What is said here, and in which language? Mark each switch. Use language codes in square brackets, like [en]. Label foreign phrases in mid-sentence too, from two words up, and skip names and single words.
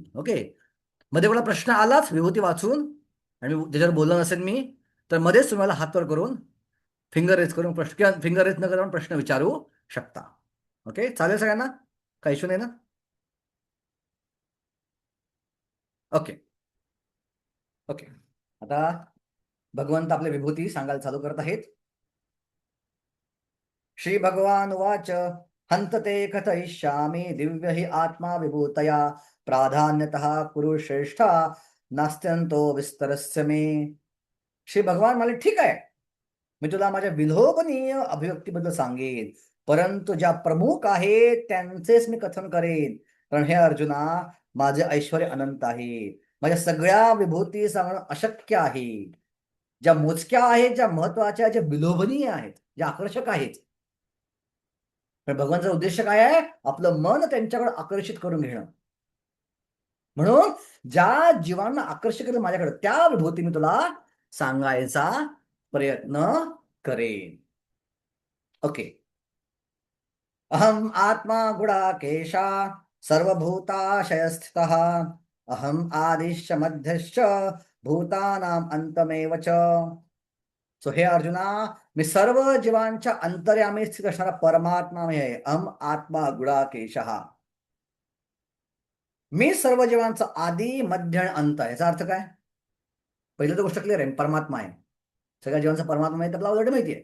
[mr] ओके, मध्ये मला प्रश्न आलाच विभूती वाचून आणि त्याच्यावर बोललो नसेल मी, तर मध्येच तुम्हाला हात वर करून [en] finger raise [mr] करून प्रश्न किंवा [en] finger raise [mr] न करून प्रश्न विचारू शकता. ओके, चालेल सगळ्यांना? काही इश्यू नाही ना? ओके ओके, आता भगवंत आपले विभूती सांगायला चालू करत आहेत. [sa] श्री भगवान वाच, हंतते कथयिष्यामि दिव्य हि आत्मा विभूतया प्राधान्यतः कुरु श्रेष्ठा नास्त्यंतो विस्तरस्य मे. [mr] श्री भगवान म्हणाले, ठीक आहे, मी तुला माझ्या विलोभनीय अभिव्यक्तीबद्दल सांगेन, परंतु ज्या प्रमुख आहेत त्यांचेच मी कथन करेन. कारण हे अर्जुना, माझे ऐश्वर अनंत आहे, माझ्या सगळ्या विभूती सांगणं अशक्य आहे. ज्या मोजक्या आहेत, ज्या महत्वाच्या, ज्या विलोभनीय आहेत, ज्या आकर्षक आहेत. पण भगवानचा उद्देश काय आहे? आपलं मन त्यांच्याकडे आकर्षित करून घेणं. म्हणून ज्या जीवांना आकर्षित करेल माझ्याकडे, त्या विभूती मी तुला सांगायचा प्रयत्न करेन. ओके, [sa] अहम आत्मा गुडाकेशा सर्वभूताशय स्थितः अहम आदिश्च मध्यश्च भूतानाम अंतमेव च. [mr] सो हे अर्जुना, मी सर्व जीवांच्या अंतर्यामी स्थित असणारा परमात्मा मी आहे. [sa] अहम आत्मा गुडाकेशः, [mr] मी सर्व जीवांचा आदी मध्य आणि अंत आहे. याचा अर्थ काय? पहिली तर गोष्ट क्लिअर आहे, परमात्मा आहे, सगळ्या जीवांचा परमात्मा आहे, आपल्याला ऑलरेडी माहिती आहे.